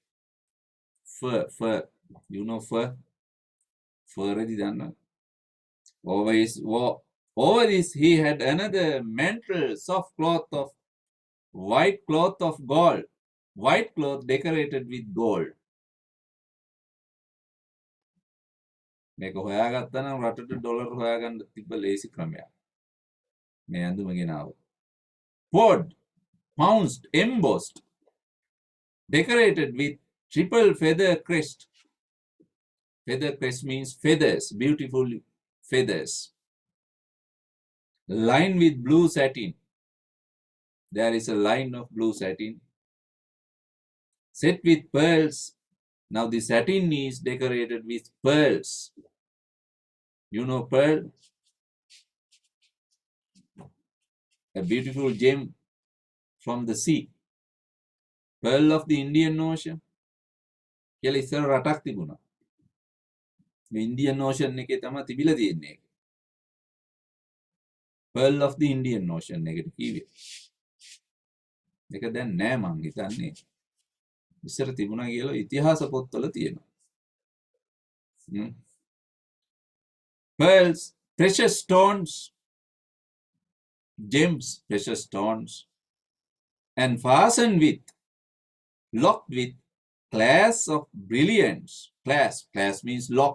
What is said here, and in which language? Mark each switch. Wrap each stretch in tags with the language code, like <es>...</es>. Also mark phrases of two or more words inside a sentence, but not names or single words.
<en>Fur. You know fur? Fur is done. Over this, he had another mantle, soft cloth of white cloth of gold. White cloth decorated with gold.</en> <si>මේක හොයාගත්තා නම් රටට ඩොලර් හොයාගන්න තිබ්බ ලේසි ක්‍රමයක්. මේ ඇඳුම ගෙනාව.</si> <en>Poured, pounced, embossed, decorated with triple feather crest. Feather crest means feathers, beautiful feathers. Lined with blue satin. There is a line of blue satin. Set with pearls. Now the satin is decorated with pearls. You know pearl? A beautiful gem from the sea. Pearl of the Indian Ocean.</en> <si>කියලා ඉස්සර රටක් තිබුණා. මේ Indian Ocean එකේ තමයි තිබිලා තියෙන්නේ.</si> <en>Pearl of the Indian Ocean</en> <si>එකට කිව්වේ. මේක දැන් නෑ මං හිතන්නේ. ඉස්සර තිබුණා කියලා ඉතිහාස පොත්වල තියෙනවා.</si> <en>Pearls, precious stones, gems, precious stones, and fastened with, locked with class of brilliants. Class means lock.</en>